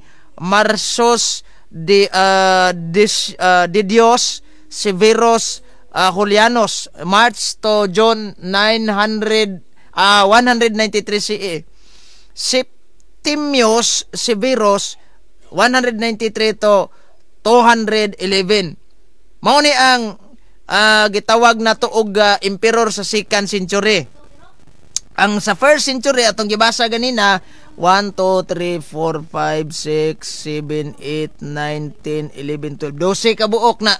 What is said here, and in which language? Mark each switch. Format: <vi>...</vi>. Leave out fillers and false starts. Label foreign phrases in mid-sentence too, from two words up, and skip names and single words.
<ceb>Marsus Didios Severus Julianus</ceb> <en>March to June</en> <ceb>193 CE. Septimius Severus 193 to 211. Mao ni ang gitawag na tuog emperor sa</ceb> <en>2nd century.</en> <ceb>Ang sa</ceb> <en>1st century</en> <ceb>atong gibasa ganina 1, 2, 3, 4, 5, 6, 7, 8, 9, 10, 11, 12 12 ka buok na.</ceb>